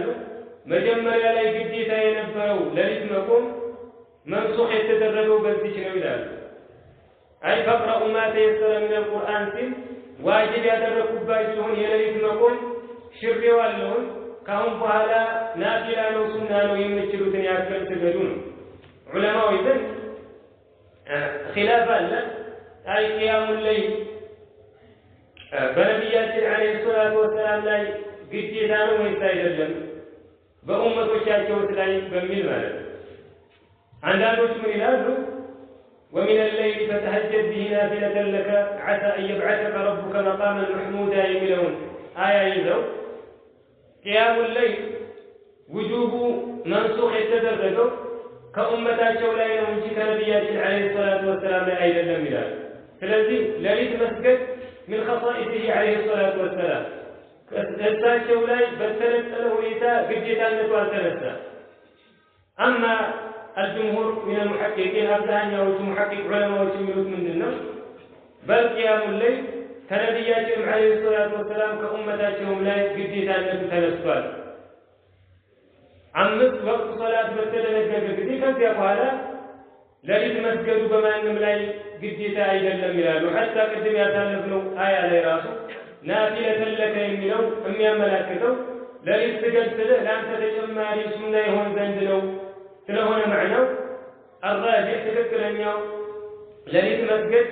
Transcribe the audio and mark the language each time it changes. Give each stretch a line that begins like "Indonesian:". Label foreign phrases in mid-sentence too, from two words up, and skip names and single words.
Amharic: መጀመሪያ ላይ ግዴታ የነበረው ሌሊት መቆም መንሱኽ የተደረገው በዚች ነው ይላሉ።
Arabic: أي فاقرءوا ما تيسر من القرآن
Amharic: ሲል ዋጅብ ያደረኩባችሁን የሌሊት መቆም ሽሬዋለሁን፣ ካሁን በኋላ ናፊላ ነው ሱና ነው የምችሉትን ያክል ስገዱ ነው። ዑለማው ዘንድ ኺላፍ አለ። አይ
Arabic: قيام الليل
Amharic: በነቢያችን
Arabic: عليه الصلاة والسلام
Amharic: ላይ ግዴታ ነው ወይስ አይደለም በኡመቶቻቸው ላይ በሚል ማለት ነው። አንዳንዶች ምን ይላሉ?
Arabic: ومن الليل فتهجد به نافلة لك عسى أن يبعثك ربك مقاما محمودا የሚለውን
Amharic: አያ ይዘው
Arabic: قيام الليل
Amharic: ውጁቡ መንሱኽ የተደረገው ከኡመታቸው ላይ ነው እንጂ ከነቢያችን
Arabic: عليه الصلاة والسلام
Amharic: ላይ አይደለም ይላል። ስለዚህ ሌሊት መስገድ
Arabic: من خصائصه عليه الصلاة والسلام
Amharic: እሳቸው ላይ በተነጠለ ሁኔታ ግዴታነቱ አልተነሳ። አማ
Arabic: الجمهور من المحققين
Amharic: አብዛኛዎቹ ሙሐቂቅ ዑለማዎች የሚሉት ምንድነው?
Arabic: بل قيام الليل
Amharic: ከነቢያችን
Arabic: عليه الصلاة والسلام
Amharic: ከኡመታቸውም ላይ ግዴታነቱ ተነስቷል። አምስት ወቅት ሶላት በተደነገገ ጊዜ ከዚያ በኋላ ሌሊት መስገዱ በማንም ላይ ግዴታ አይደለም ይላሉ። ሐታ ቅድም ያሳለፍነው አያ ላይ ራሱ
Arabic: نافلة لك
Amharic: የሚለው የሚያመላክተው ሌሊት ስገድ ስልህ ለአንተ ተጨማሪ ሱና ይሆን ዘንድ ነው ስለሆነ ማዕናው አራጅህ ትክክለኛው ሌሊት መስገድ